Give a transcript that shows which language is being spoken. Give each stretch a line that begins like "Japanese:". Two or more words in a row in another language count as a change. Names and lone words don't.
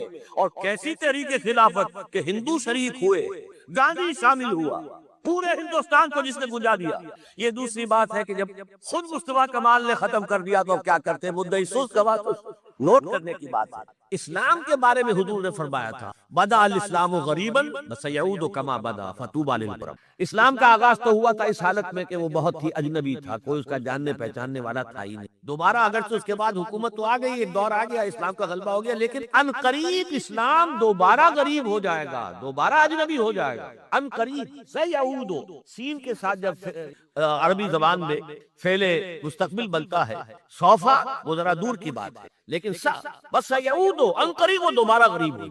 Urdu: اور کیسی تحریک خلافت کہ ہندو شریک ہوئے، گاندھی شامل ہوا، پورے ہندوستان کو جس نے گنجا دیا۔ یہ دوسری بات ہے کہ جب خود مصطفیٰ کمال نے ختم کر دیا تو اب کیا کرتے؟ مدعی سست گواہ نوٹ کرنے کی بات ہے۔ اسلام کے بارے میں حضور نے فرمایا تھا،
Arabic: بدا الاسلام غریبا وسیعود کما بدا فطوبی للغرب۔
Urdu: اسلام کا آغاز تو ہوا تھا اس حالت میں کہ وہ بہت ہی اجنبی تھا، کوئی اس کا جاننے پہچاننے والا تھا ہی نہیں۔ دوبارہ اگرچہ اس کے بعد حکومت تو آ گئی، ایک دور آ گیا، اسلام کا غلبہ ہو گیا، لیکن ان قریب اسلام دوبارہ غریب ہو جائے گا، دوبارہ اجنبی ہو جائے گا۔ ان قریب سیعود، سین کے ساتھ جب عربی زبان میں فعل مستقبل بنتا ہے، سوفا وہ ذرا دور کی بات ہے، لیکن بس سیعود ان قریب وہ دوبارہ غریب ہو جائے۔